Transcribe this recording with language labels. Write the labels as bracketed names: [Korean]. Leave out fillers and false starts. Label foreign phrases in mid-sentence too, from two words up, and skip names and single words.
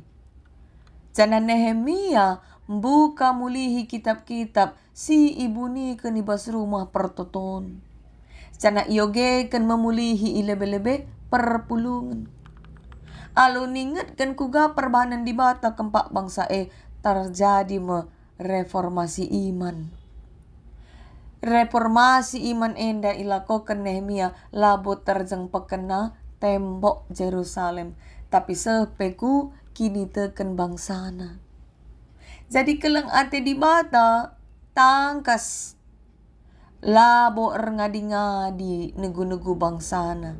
[Batak Karo] Jana Nehemia buka mulihi kitab-kitab si ibu ni kenibas rumah pertoton. Cana iyoge kan memulihi ilebe-lebe perpulungan. Alu ninget kan kuga perbahanan di bata kempak bangsa terjadi reformasi iman. Reformasi iman enda ilakokan Nehemia labo terjeng pekena tembok Jerusalem. Tapi sepeku kini teken bangsana. Jadi keleng ate di bata tangkas. Labo ngadi-ngadi negu-negu bangsana.